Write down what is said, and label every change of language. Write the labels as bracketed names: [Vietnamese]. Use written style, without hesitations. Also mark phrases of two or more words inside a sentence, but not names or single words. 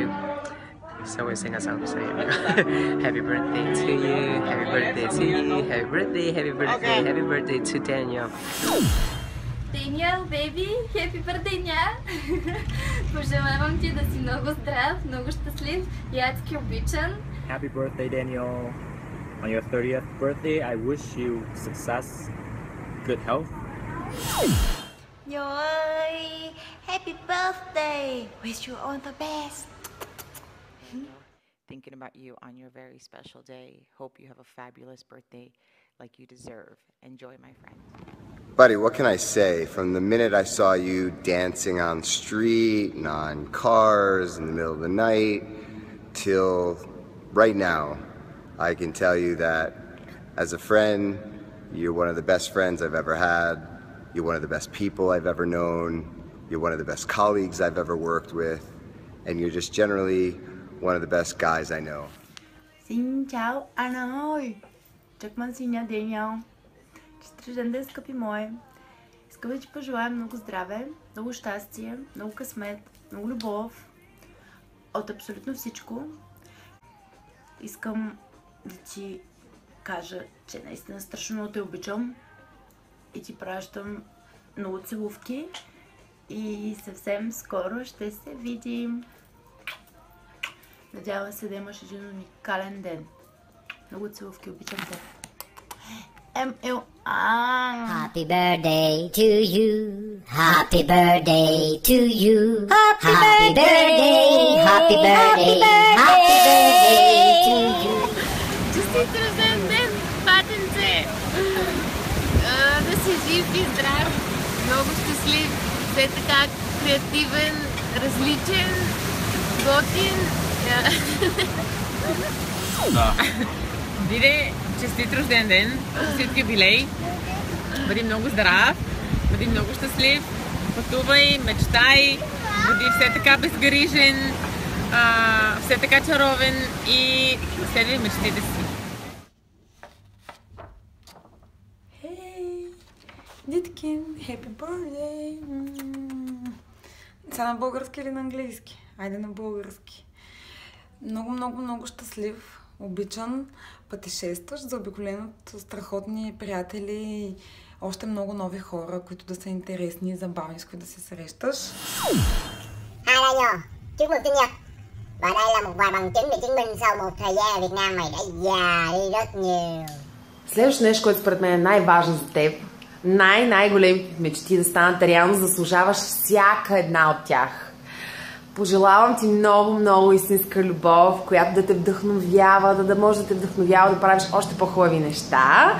[English] So we sing a song saying happy birthday to you, happy birthday to you, happy birthday, happy birthday, happy birthday to Daniel. Daniel, baby, happy birthday, ня! [Bulgarian] Пожелавам ти да си много здрав, много щастлив и адски обичан. [English] Happy birthday, Daniel. On your 30th birthday, I wish you success, good health. [Vietnamese] Nhờ ơi, [English] happy birthday! Wish you all the best. Thinking about you on your very special day. Hope you have a fabulous birthday like you deserve. Enjoy, my friend. Buddy, what can I say? From the minute I saw you dancing on the street and on cars in the middle of the night till right now, I can tell you that as a friend, you're one of the best friends I've ever had. You're one of the best people I've ever known. You're one of the best colleagues I've ever worked with. And you're just generally one of the best guys I know. [Vietnamese] Xin chào anh ơi. Чак ман синя Денял. [Bulgarian] Честит рожден ден, скъпи мой. Искам да ти пожелая много здраве, много щастие, много късмет, много любов. От абсолютно всичко. Искам да ти кажа, че наистина страшно много те обичам и ти пращам много целувки и съвсем скоро ще се видим. Надявам се да имаш един уникален ден. Много целувки, обичам те. [English] Happy birthday to you. Happy birthday to you. Happy birthday. Happy birthday. Happy birthday to you. [Bulgarian] Честит рожден ден, батенце! Да си жив и здрав, много щастлив, все така креативен, различен, готин. Да. Диде, честит рожден ден, честит юбилей, бъди много здрав, бъди много щастлив, пътувай, мечтай, бъди все така безгрижен, все така чаровен и следвай мечтите си. [English] Hey, Ditkin, happy birthday! [Bulgarian] Сега на български или на английски? Айде на български. Много щастлив, обичан, пътешестващ, заобиколен от страхотни приятели и още много нови хора, които да са интересни и забавни, с които да се срещаш. [Vietnamese] Hai Daniel, chúc mừng sinh nhật. Và đây là một vài bằng chứng để chứng minh sau một thời gian ở Việt Nam mày đã già đi rất nhiều. [Bulgarian] Следващото нещо, което според мен е най-важно за теб, най-големите мечти да станат реалност, заслужаваш всяка една от тях. Пожелавам ти много истинска любов, която да те вдъхновява, да може да те вдъхновява да правиш още по-хубави неща.